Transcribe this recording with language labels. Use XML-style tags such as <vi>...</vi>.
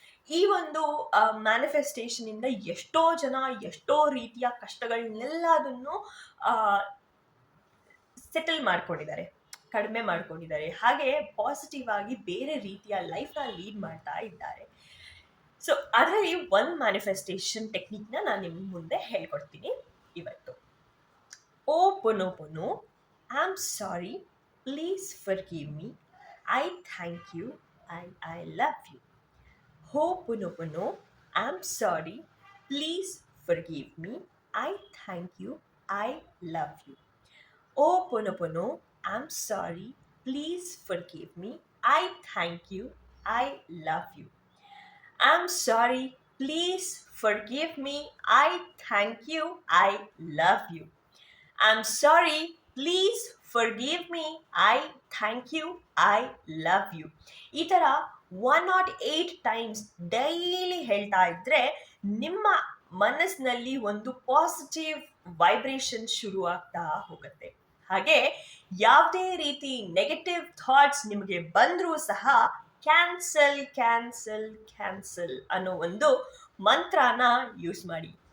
<kn>ಈ ಒಂದು ಮ್ಯಾನಿಫೆಸ್ಟೇಷನ್ ಇಂದ ಎಷ್ಟೋ ಜನ ಎಷ್ಟೋ ರೀತಿಯ ಕಷ್ಟಗಳನ್ನೆಲ್ಲದನ್ನು ಸೆಟಲ್ ಮಾಡ್ಕೊಂಡಿದ್ದಾರೆ, ಕಡಿಮೆ ಮಾಡ್ಕೊಂಡಿದ್ದಾರೆ, ಹಾಗೆ ಪಾಸಿಟಿವ್ ಆಗಿ ಬೇರೆ ರೀತಿಯ ಲೈಫ್ನ ಲೀಡ್ ಮಾಡ್ತಾ ಇದ್ದಾರೆ. ಸೊ ಅದರಲ್ಲಿ ಒಂದು ಮ್ಯಾನಿಫೆಸ್ಟೇಷನ್ ಟೆಕ್ನಿಕ್ನ ನಾನು ನಿಮ್ಮ ಮುಂದೆ ಹೇಳ್ಕೊಡ್ತೀನಿ ಇವತ್ತು.</kn> <en>Oponopono, I'm sorry, please forgive me, I thank you, I love you. Ho'oponopono, I'm sorry, please forgive me, I thank you, I love you. Ho'oponopono, I'm sorry, please forgive me, I thank you, I love you. I'm sorry, please forgive me, I thank you, I love you. I'm sorry, please forgive me, I thank you, I love you.</en> <kn>ಈ ಥರ 108 times daily ಹೇಳ್ತಾ ಇದ್ರೆ ನಿಮ್ಮ ಮನಸ್ಸಿನಲ್ಲಿ ಒಂದು positive vibration ಶುರು ಆಗ್ತಾ ಹೋಗುತ್ತೆ. ಹಾಗೆ ಯಾವುದೇ ರೀತಿ ನೆಗೆಟಿವ್ ಥಾಟ್ಸ್ ನಿಮಗೆ ಬಂದರೂ ಸಹ ಕ್ಯಾನ್ಸಲ್ ಕ್ಯಾನ್ಸಲ್ ಕ್ಯಾನ್ಸಲ್ ಅನ್ನೋ ಒಂದು ಮಂತ್ರನ ಯೂಸ್ ಮಾಡಿ.</kn>